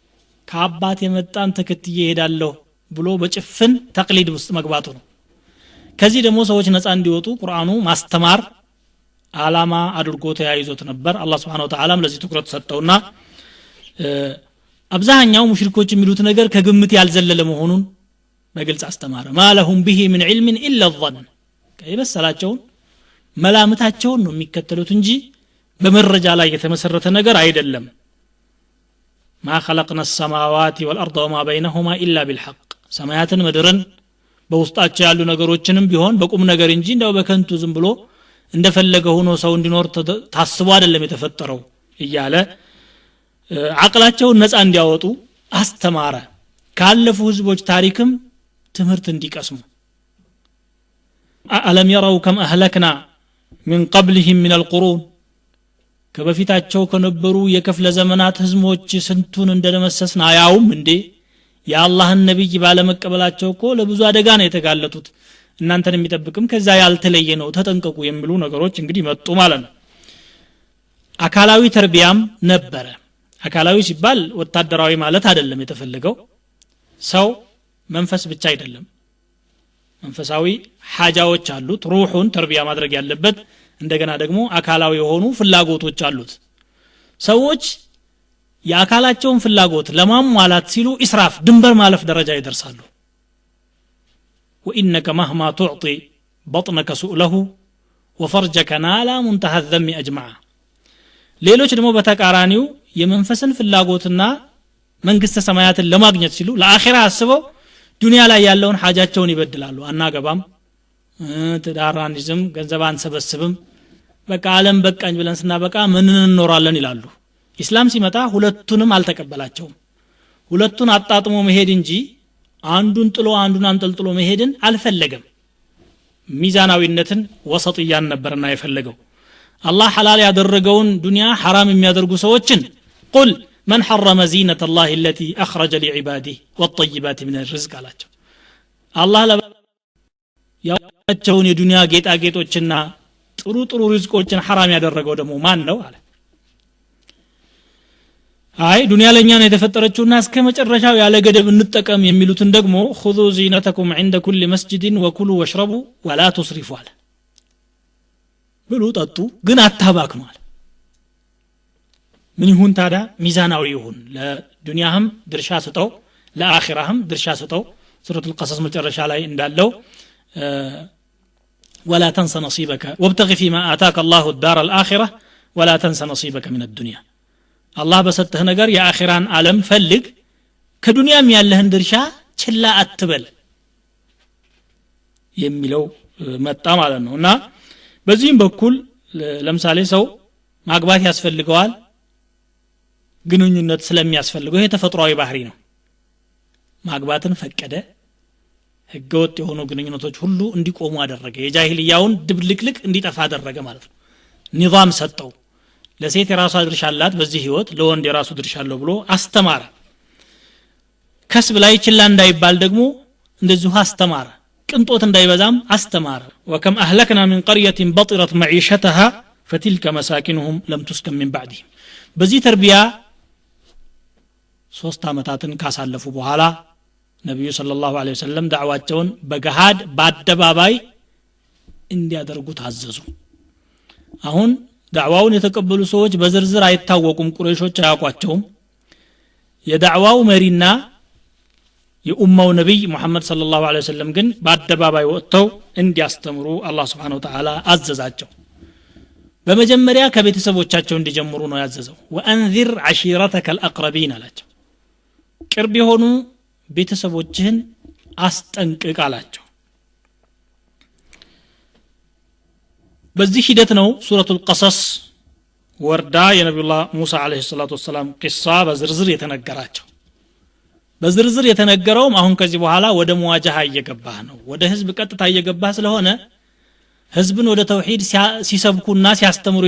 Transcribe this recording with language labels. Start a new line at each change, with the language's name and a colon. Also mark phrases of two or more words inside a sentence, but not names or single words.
Amharic: ከአባት የመጣን ተከትዬ ሄዳለሁ ብሎ በጭፍን ተቅሊድ ውስጥ መግባቱ ነው ከዚህ ደግሞ ሰዎች ነፃ እንዲወጡ ቁርአኑ ማስተማር አላማ አድርጎ ተያይዞት ነበር አላህ
Arabic: سبحانه وتعالى
Amharic: ለዚህ ትኩረት ሰጠውና አብዛኛው ሙሽሪኮች የሚሉት ነገር ከግምት ያልዘለለ መሆኑን በግልጽ አስተማረ
Arabic: ما لهم به من علم إلا الظن
Amharic: ከይበሰላቸው መላምታቸውን ነው የሚከተሉት እንጂ በመረጃ ላይ የተመሰረተ ነገር አይደለም
Arabic: ما خلقنا السماوات والارض وما بينهما الا بالحق
Amharic: ሰማያትን ምድርን በውስጣቸው ያሉ ነገሮችንም ቢሆን በቁም ነገር እንጂ እንደው በከንቱ ዝም ብሎ እንደፈለገ ሆኖ ሰው እንዲኖር ታስቦ አይደለም የተፈጠረው እያለ አቅላቸውን ነፃ እንዲያወጡ አስተማረ ካለፉ ህዝቦች ታሪክም ትምህርት እንዲቀስሙ
Arabic: ألم يروا كم أهلكنا من قبلهم من القرون
Amharic: ከበፊታቸው ከነበሩ የክፍለ ዘመናት ህዝቦች ስንቱን እንደደመሰስና ያውም እንዴ የአላህን ነብይ ባለመቀበላቸው እኮ ለብዙ አደጋ ነው የተጋለጡት እናንተን የሚጠብቅም ከዛ ያልተለየ ነው ተጠንቀቁ የሚሉ ነገሮች እንግዲህ መጡ ማለት ነው አካላዊ ተርቢያም ነበረ አካላዊ ሲባል ወታደራዊ ማለት አይደለም የተፈለገው ሰው መንፈስ ብቻ አይደለም መንፈሳዊ ሐጃዎች አሉት ሩሁን ተርቢያ ማድረግ ያለበት እንደገና ደግሞ አካላዊ የሆኑ ፍላጎቶች አሉት ሰዎች የአካላቸውን ፍላጎት ለማሟላት ሲሉ ኢስራፍ ድንበር ማለፍ ደረጃ ይደርሳሉ
Arabic: وانك مهما تعطي بطنك سؤله وفرجك نال منتهى الذم اجمع
Amharic: ሌሎች ደግሞ በተቃራኒው የመንፈስን ፍላጎትና መንግስተ ሰማያትን ለማግኘት ሲሉ ለአኺራ አስበው ዱንያ ላይ ያለውን ሐጃቸውን ይበድላሉ አናገባም ተዳራንይዝም ገንዘብ አንሰበስብም በቃ ዓለም በቃኝ ብለን ስናበቃ ምን እንኖራለን ይላሉ ኢስላም ሲመጣ ሁለቱንም አልተቀበላቸውም ሁለቱን አጣጥሞ መሄድ እንጂ አንዱን ጥሎ አንዱን አንጠልጥሎ መሄድን አልፈለገም ሚዛናዊነትን ወሰጥያን ነበርና የፈለገው አላህ ሐላል ያደረገውን ዱንያ ሐራም የሚያደርጉ ሰዎችን
Arabic: قل من حرم زينة الله التي أخرج لعباده والطيبات من الرزق
Amharic: አላቸው አላህ ያወጣቸውን የዱንያ ጌጣጌጦችና ጥሩ ጥሩ ሪዝቆችን ሐራም ያደረገው ደግሞ ማን ነው አለ አይ ዱንያ ለኛ ነው የተፈጠረችውና እስከ መጨረሻው ያለ ገደብ እንጠቀም የሚሉትን ደግሞ
Arabic: خذوا زينتكم عند كل مسجد وكلوا واشربوا ولا تسرفوا
Amharic: አለ ብሉ ጠጡ ግን አታባክኑ አለ ምን ይሁን ታዳ ሚዛናዊ ይሁን ለዱንያህም ድርሻ ስጠው ለአኺራህም ድርሻ ስጠው ሱረቱ القصص መጨረሻ ላይ እንዳለው
Arabic: ولا تنس نصيبك وابتغ فيما آتاك الله الدار الآخرة ولا تنس نصيبك من الدنيا
Amharic: الله በሰጠህ ነገር የአኺራን ዓለም ፈልግ ከዱንያም ያለህን ድርሻ ችላ አትበል የሚለው መጣ ማለት ነውና በዚህም በኩል ለምሳሌ ሰው ማግባት ያስፈልገዋል ግንኙነት ስለሚያስፈልገው ይሄ ተፈጥሯዊ ባህሪ ነው ማግባትን ፈቀደ ህገወጥ የሆኑ ግንኙነቶች ሁሉ እንዲቆሙ አደረገ የጃሂልያውን ድብልቅልቅ እንዲጠፋ አደረገ ማለት ነው ኒዛም ሰጠው ለሴት የራሷ ድርሻ አላት በዚህ ህይወት ለወንድ የራሱ ድርሻ አለው ብሎ አስተማረ ከስብ ላይ ችላ እንዳይባል ደግሞ እንደዚሁ አስተማረ ቅንጦት እንዳይበዛም አስተማረ
Arabic: وكم اهلكنا من قرية بطرت معيشتها فتلك مساكنهم لم تسكن من بعدهم
Amharic: በዚህ ተርቢያ 3 አመታትን ካሳለፉ በኋላ ነብዩ
Arabic: صلى الله عليه وسلم
Amharic: ዳዕዋቸውን በገሃድ በአደባባይ እንዲያደርጉ ታዘዙ አሁን ዳዕዋውን የተቀበሉ ሰዎች በዝርዝር አይታወቁም ቁረይሾች አያውቋቸውም የዳዕዋው መሪና የኡማው ነብይ መሐመድ
Arabic: صلى الله عليه وسلم
Amharic: ግን በአደባባይ ወጥተው እንዲያስተምሩ አላህ
Arabic: سبحانه وتعالى
Amharic: አዘዛቸው በመጀመሪያ ከቤተሰቦቻቸው እንዲጀምሩ ነው ያዘዘው
Arabic: وأنذر عشيرتك الأقربين
Amharic: አላቸው ቅርብ የሆኑ ቤተሰቦችህን አስጠንቅቅ አላቸው በዚህ ሂደት ነው ሱረቱል ቀሰስ ወርዳ የነብዩላህ ሙሳ
Arabic: عليه الصلاة والسلام
Amharic: ቂሳ በዝርዝር የተነገራቸው በዝርዝር የተነገረውም አሁን ከዚህ በኋላ ወደ ሙዋጃሃ እየገባህ ነው ወደ ህዝብ ቀጥታ እየገባህ ስለሆነ ህዝብን ወደ ተውሂድ ሲሰብኩና ሲያስተምሩ